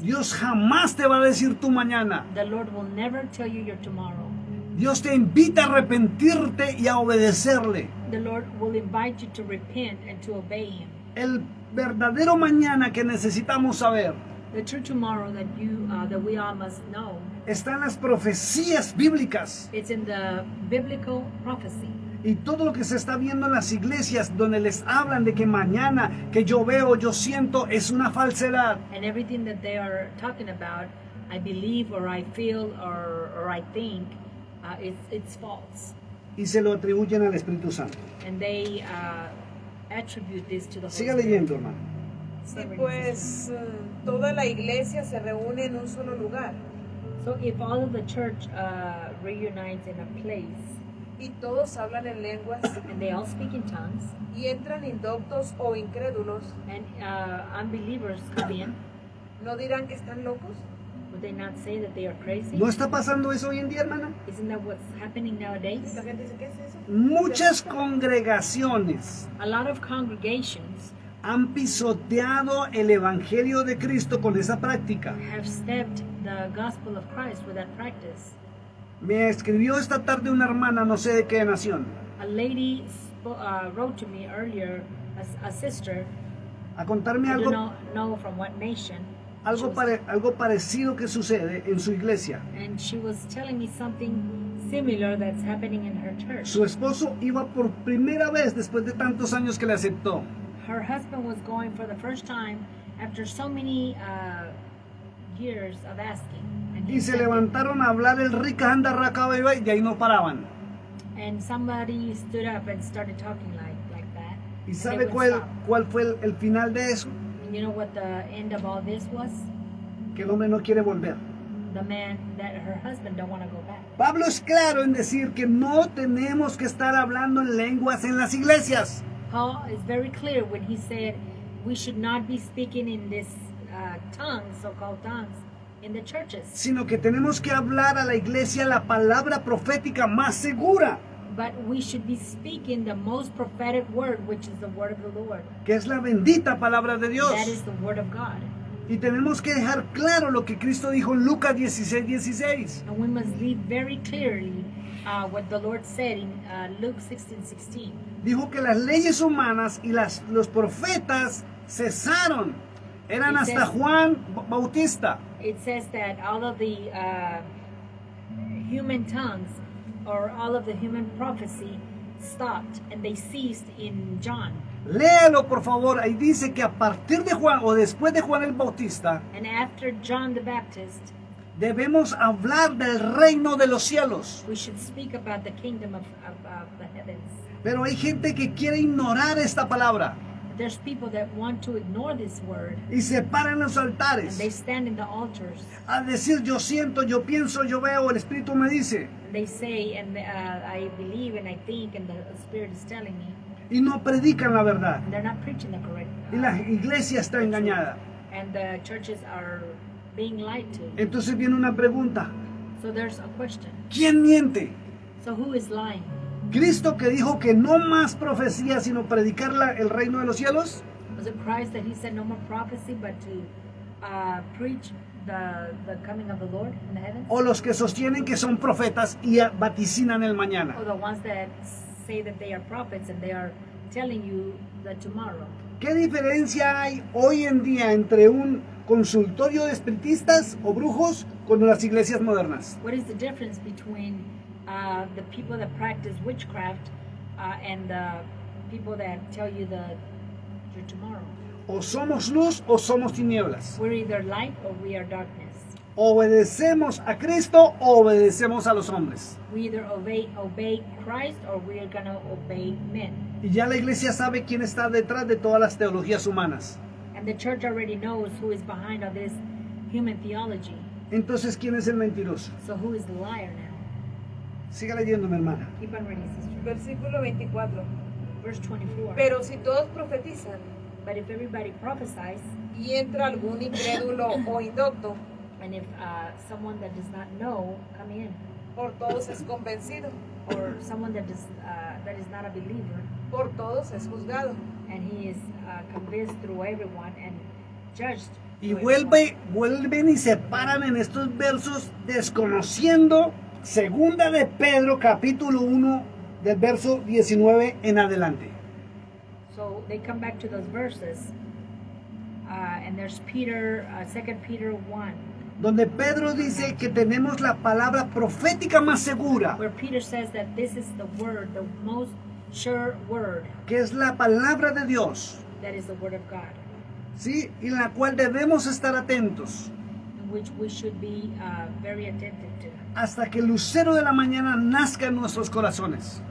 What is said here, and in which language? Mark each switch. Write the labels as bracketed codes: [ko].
[es] Dios jamás te va a decir tu mañana. [en] The Lord will never tell you your tomorrow. [es] Dios te invita a arrepentirte y a obedecerle. [en] The Lord will invite you to repent and to obey Him. [es] El verdadero mañana que necesitamos saber [en] The true tomorrow that we all must know [es] Están las profecías bíblicas. [en] It's in the biblical prophecy. [es] Y todo lo que se está viendo en las iglesias donde les hablan de que mañana, que yo veo, yo siento, es una falsedad. [en] And everything that they are talking about, I believe or I feel or I think, it's false. [es] Y se lo atribuyen al Espíritu Santo. [en] And they attribute this to the Holy [es] Siga [en] Spirit. [es] leyendo, hermano. Sí, pues toda la iglesia se reúne en un solo lugar [en] So if all of the church reunites in a place [es] y todos hablan en lenguas [en] and they all speak in tongues [es] y entran indoctos o incrédulos, [en] and unbelievers come in, [es] ¿no dirán que están locos? [en] would they not say that they are crazy? [es] ¿No está pasando eso hoy en día, hermana? [en] Isn't that what's happening nowadays? [es] La gente dice, ¿qué es eso? Muchas congregaciones [en] A lot of congregations [es] han pisoteado el Evangelio de Cristo con esa práctica. [en] have stepped the gospel of Christ with that practice. [es] Me escribió esta tarde una hermana, no sé de qué nación, [en] A lady wrote to me earlier, a sister, [es] a contarme [en] I do [es] algo, [en] not know from what nation, [es] algo parecido que sucede en su iglesia. [en] and she was telling me something similar that's happening in her church. [es] Su esposo iba por primera vez después de tantos años que le aceptó. [en] Her husband was going for the first time after so many years of asking. And, he [es] Y se [en] accepted. [es] levantaron a hablar el rica anda raca beba y de ahí no paraban. [en] And somebody stood up and started talking like that. [es] ¿Y [en] and [es] sabe [en] they wouldn't stop. [es] cuál fue el final de eso? [en] And you know what the end of all this was? [es] Que el hombre no quiere volver. [en] The man that her husband don't want to go back. [es] Pablo es claro en decir que no tenemos que estar hablando en lenguas en las iglesias. [en] Paul is very clear when he said we should not be speaking in this tongues, so-called tongues, in the churches, [es] Sino que tenemos que hablar a la iglesia la palabra profética más segura, [en] but we should be speaking the most prophetic word, which is the word of the Lord. [es] que es la bendita palabra de Dios. [en] That is the word of God. [es] Y tenemos que dejar claro lo que Cristo dijo en Lucas 16:16. [en] And we must leave very clearly what the Lord said in Luke 16:16. [es] Dijo que las leyes humanas y los profetas cesaron. Eran hasta Juan Bautista. [en] It says that all of the human tongues or all of the human prophecy stopped and they ceased in John. [es] Léalo por favor, ahí dice que a partir de Juan o después de Juan el Bautista [en] And after John the Baptist, [es] debemos hablar del reino de los cielos. [en] we should speak about the kingdom of the heavens. [es] Pero hay gente que quiere ignorar esta palabra [en] There's people that want to ignore this word [es] y se paran en los [en] and [es] altares [en] they stand in the altars [es] a decir yo siento, yo pienso, yo veo, el Espíritu me dice, [en] and they say, and I believe and I think and the Spirit is telling me, [es] y no predican la verdad. [en] and they're not preaching the correct. [es] Y la iglesia está engañada. [en] And the churches are being lied to. [es] Entonces viene una pregunta, [en] So there's a question. [es] ¿quién miente? [en] So who is lying? [es] ¿Cristo que dijo que no más profecía sino predicar el reino de los cielos? [en] Was it Christ that he said no more prophecy but to preach the coming of the Lord in the heavens? [es] ¿O los que sostienen que son profetas y vaticinan el mañana? [en] Or the ones that say that they are prophets and they are telling you the tomorrow? [es] ¿Qué diferencia hay hoy en día entre un consultorio de espiritistas o brujos con las iglesias modernas? [en] What is the difference between the people that practice witchcraft and the people that tell you your tomorrow? [es] O somos luz o somos tinieblas. [en] We're either light or we are darkness. [es] ¿Obedecemos a Cristo o obedecemos a los hombres? [en] We either obey Christ or we are going to obey men. [es] Y ya la iglesia sabe quién está detrás de todas las teologías humanas. [en] And the church already knows who is behind all this human theology. [es] Entonces, ¿quién es el mentiroso? [en] So who is the liar now? [es] Siga leyendo, mi hermana. [en] Keep on reading, sister. [es] Versículo 24. [en] Verse 24. [es] Pero si todos profetizan [en] But if everybody prophesies, [es] y entra algún incrédulo o indocto, [en] and if someone that does not know come in, [es] por todos es convencido, [en] or someone that is not a believer, [es] por todos es juzgado. [en] and he is convinced through everyone and judged. [es] Y [en] through everyone. [es] vuelven y se paran en estos versos desconociendo segunda de Pedro capítulo 1 del verso 19 en adelante. [en] So they come back to those verses, and there's Peter, 2 Peter 1, [es] donde Pedro dice que tenemos la palabra profética más segura, [en] where Peter says that this is the word, the most sure word, [es] que es la palabra de Dios, [en] that is the word of God, [es] ¿sí? Y en la cual debemos estar atentos [en] in which we should be very attentive to, [es] hasta que el lucero de la mañana nazca en nuestros corazones.